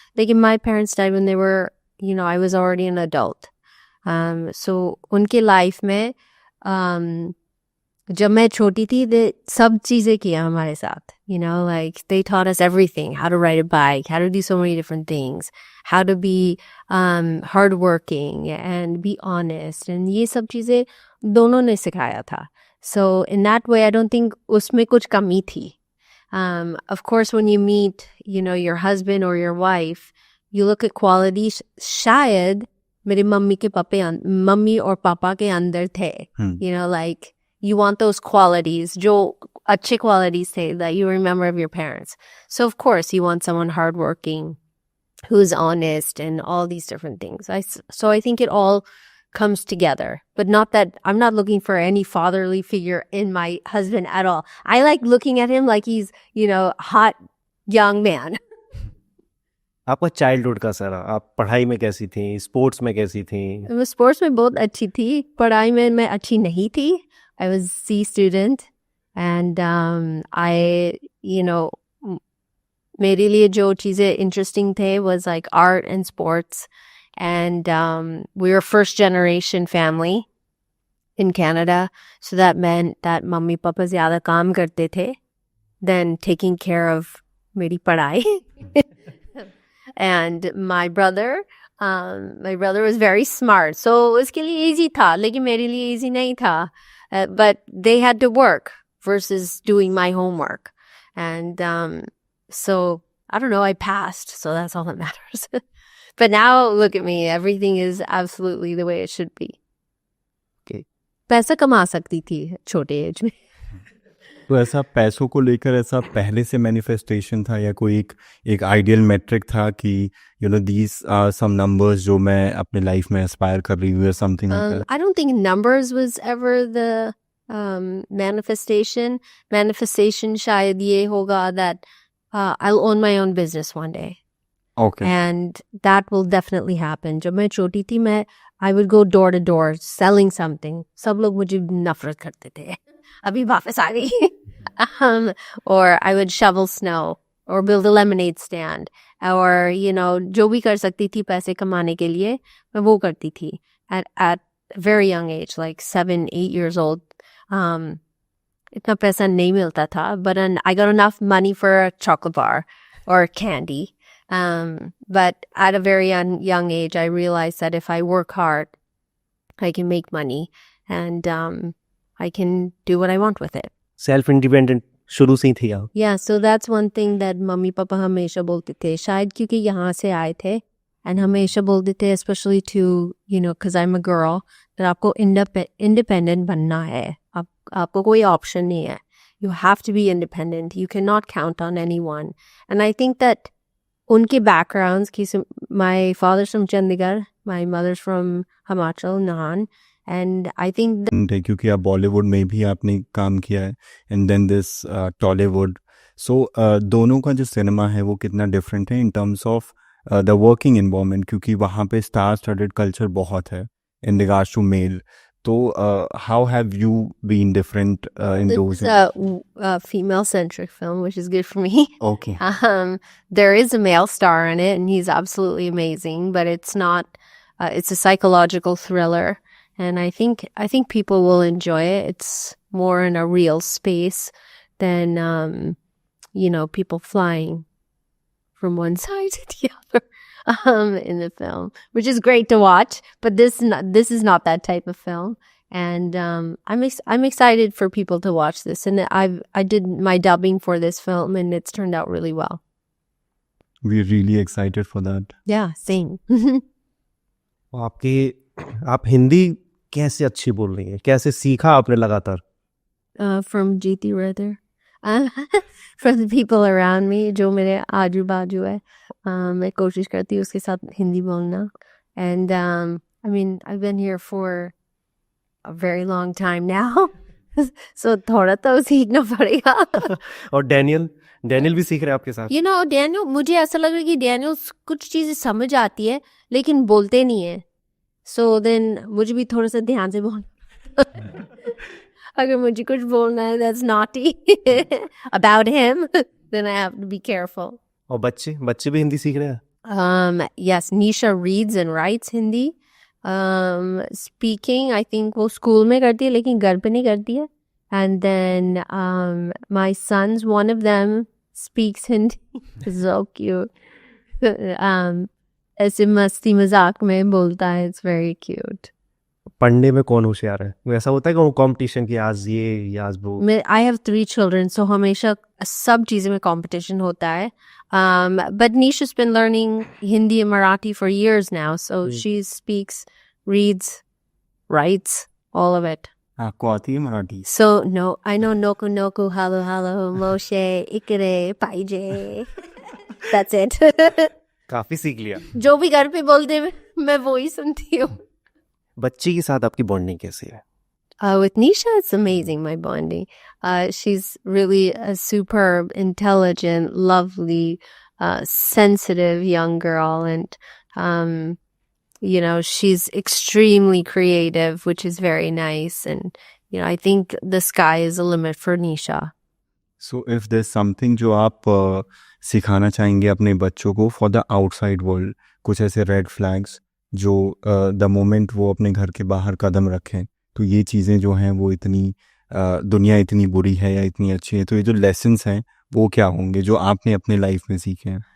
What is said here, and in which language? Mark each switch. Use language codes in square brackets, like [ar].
[en] Like my parents died when they were, I was already an adult. [hi] So उनके life में जब मैं छोटी थी, सब चीज़ें किया हमारे साथ. [en] Like they taught us everything, how to ride a bike, how to do so many different things, how to be hardworking and be honest. [hi] And ये सब चीज़ें दोनों ने सिखाया था. [en] So in that way, I don't think [hi] उसमें कुछ कमी थी. [en] Of course, when you meet, your husband or your wife, you look at qualities. [hi] शायद मेरे मम्मी और पापा के अंदर थे. [en] Like you want those qualities, [hi] जो अच्छे qualities थे [en] that you remember of your parents. So of course, you want someone hardworking, who's honest, and all these different things. So I think it all comes together, but not that I'm not looking for any fatherly figure in my husband at all. I like looking at him like he's, hot young man. [hi] आपका childhood का सारा, आप पढ़ाई में कैसी थी, sports में कैसी थी? मैं स्पोर्ट्स में बहुत अच्छी थी, पढ़ाई में मैं अच्छी नहीं थी. [en] I was C student, and I, [hi] मेरे लिए जो चीज़ें interesting थे [en] was like art and sports. And we were first generation family in Canada, so that meant that [hi] mummy papa ज़्यादा काम करते थे. [en] than taking care of [hi] मेरी पढ़ाई. [en] And my brother was very smart, so [hi] उसके लिए easy था, लेकिन मेरे लिए easy नहीं था. [en] But they had to work versus doing my homework, and so I don't know, I passed, so that's all that matters. But now look at me, everything is absolutely the way it should be. Okay. [hi] पैसा कमा सकती थी छोटे as में. तो ऐसा पैसों को लेकर ऐसा पहले से मैनिफेस्टेशन था या कोई एक आइडियल मेट्रिक था कि [en] you know these are some numbers [hi] जो मैं अपने लाइफ में एस्पायर कर रही हूँ या [en] Something like that? I don't think numbers was ever the manifestation. Manifestation [hi] शायद ये होगा [en] that I'll own my own business one day. Okay. And that will definitely happen. [hi] जब मैं छोटी थी [en] I would go door to door selling something. [hi] सब लोग मुझे नफरत करते थे. अभी वापस आ गई. [en] Or I would shovel snow or build a lemonade stand, or you know, [hi] जो भी कर सकती थी पैसे कमाने के लिए मैं वो करती थी [en] at a very young age, like 7-8 years old. [hi] इतना पैसा नहीं मिलता था, [en] but I got enough money for a chocolate bar or candy. But at a very young age, I realized that if I work hard, I can make money, and I can do what I want with it. [hi] Self independent शुरू से ही थी आप? [en] Yeah, so that's one thing that [hi] mummy papa हमेशा बोलते थे, शायद क्योंकि यहाँ से आए थे, [en] and [hi] हमेशा बोलते थे, [en] especially to, you know, because I'm a girl, that [hi] आपको independent बनना है. आपको कोई option नहीं है. [en] You have to be independent. You cannot count on anyone. And I think that [hi] उनके backgrounds, [en] my father's from Chandigarh, my mother's from Himachal, Nahan, and I think [hi] क्योंकि आप बॉलीवुड में भी आपने काम किया है [en] and then this Tollywood, [hi] सो दोनों का जो सिनेमा है वो कितना डिफरेंट है [en] in terms of the working environment, [hi] क्योंकि वहाँ पे स्टार स्टडीड कल्चर बहुत है [en] In regards to male. तो how have you been different in those? it's a female-centric film, which is good for me. Okay. There is a male star in it, and he's absolutely amazing, but it's not. It's a psychological thriller, and I think people will enjoy it. It's more in a real space than you know, people flying from one side to the other in the film, which is great to watch. But this is not that type of film, and I'm excited for people to watch this. And I did my dubbing for this film, and it's turned out really well. We're really excited for that. Yeah, same. [hi] आप हिंदी कैसे अच्छी बोल रही हैं? कैसे सीखा आपने लगातार? [en] From Jeeti Rather. From the people around me, [hi] जो मेरे आजू बाजू है, मैं कोशिश करती हूँ उसके साथ हिंदी बोलना. [en] And I mean, I've been here for a very long time now, so [hi] थोड़ा तो सीखना पड़ेगा. और डैनियल भी सीख रहे हैं आपके साथ? [en] You know, [hi] Daniel, मुझे ऐसा लग रहा है कि Daniel कुछ चीजें समझ आती है लेकिन बोलते नहीं है. [en] So then [hi] मुझे भी थोड़ा सा ध्यान से बोलना. अगर मुझे कुछ बोलना है [en] that's naughty about him, then I have to be careful. [hi] और बच्चे भी हिंदी सीख रहे हैं? [en] Yes, Nisha reads and writes Hindi. Speaking, I think [hi] वो स्कूल में करती है लेकिन घर पे नहीं करती है. [en] And then my sons, one of them speaks Hindi. So cute. [hi] ऐसे मस्ती मजाक में बोलता है. [en] It's very cute. [hi] पढ़ने में कौन होशियार है? वैसा होता है कि कंपटीशन की आज ये आज वो? [en] I have 3 children, so [hi] हमेशा सब चीज़ें में competition होता है. [en] But Nisha's been learning Hindi and Marathi for years now, so she speaks, reads, writes, all of it. [hi] आपको आती है Marathi? [en] So no, I know Noku Noku, Hello Hello, Moshe, Ikere, Paije. That's it. [hi] काफी सीख लिया. जो भी घर पे बोलते हैं मैं वो ही सुनती हूँ. बच्ची के साथ आपकी बॉन्डिंग कैसी है? [en] With Nisha, it's amazing, my bonding. She's really a superb, intelligent, lovely, sensitive young girl. And, you know, she's extremely creative, which is very nice. And, you know, I think the sky is the limit for Nisha. So if there's something [hi] जो आप सिखाना चाहेंगे अपने बच्चों को [en] for the outside world, [hi] कुछ ऐसे [en] red flags [hi] जो [en] the moment [hi] वो अपने घर के बाहर कदम रखें तो ये चीज़ें जो हैं वो इतनी दुनिया इतनी बुरी है या इतनी अच्छी है, तो ये जो लेसन्स हैं वो क्या होंगे जो आपने अपने लाइफ में सीखे हैं?